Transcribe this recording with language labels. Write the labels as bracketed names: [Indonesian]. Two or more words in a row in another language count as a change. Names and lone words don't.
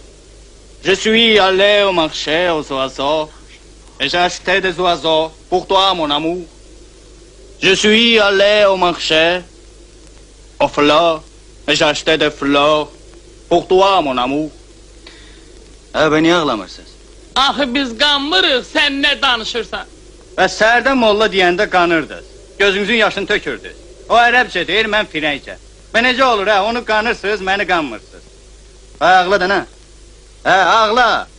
[French] Je suis allé au marché aux oiseaux et j'ai acheté des oiseaux pour toi, mon amour. Je suis allé au marché aux fleurs et j'ai acheté des fleurs pour toi, mon amour. [Azerbaijani] Beni ağlamırsınız. Axı biz qanmırıq, sən nə danışırsan? Bəs səhərdən molla deyəndə qanırdınız. Gözünüzün yaşını tökürdünüz. O ərəbcə deyir, mən firəncə. Və necə olur, onu qanırsınız, məni qanmırsınız. Ağla da nə? Ağla.